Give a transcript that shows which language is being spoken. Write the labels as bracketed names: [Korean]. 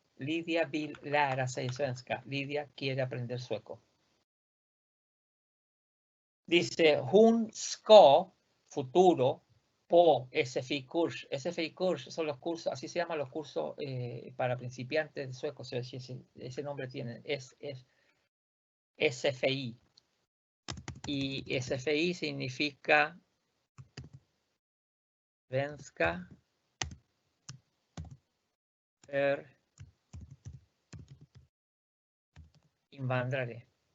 [Swedish] Lidia vill lära sig svenska. [Spanish] Lidia quiere aprender sueco. Dice, [Swedish] hon ska, [Spanish] futuro, på SFI-kurs. SFI-kurs son los cursos, así se llaman los cursos para principiantes de sueco. Ese nombre tienen, es SFI. Y SFI significa svenska för invandrare.